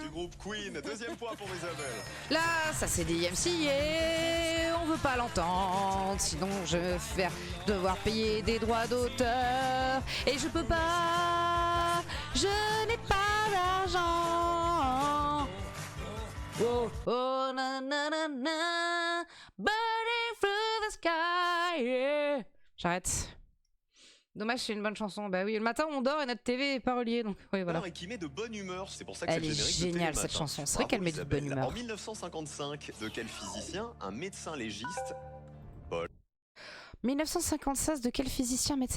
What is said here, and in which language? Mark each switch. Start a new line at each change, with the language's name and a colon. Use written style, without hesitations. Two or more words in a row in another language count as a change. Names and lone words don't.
French: Du groupe Queen, 2e point pour Isabelle. Là, ça c'est DMCA, on veut pas l'entendre, sinon je vais devoir payer des droits d'auteur. Et je peux pas, je n'ai pas d'argent. Oh, oh, na na na na,
English: burning through the sky, yeah.
French: J'arrête. Dommage, c'est une bonne chanson. Bah oui, le matin on dort et notre TV est pas reliée, donc oui voilà. Et qui met de bonne humeur, c'est pour ça que Elle c'est le est générique de géniale Télématin. cette chanson, c'est vrai Bravo, qu'elle met de Isabelle. bonne humeur. En 1955, de quel physicien un médecin légiste 1956, de quel physicien médecin?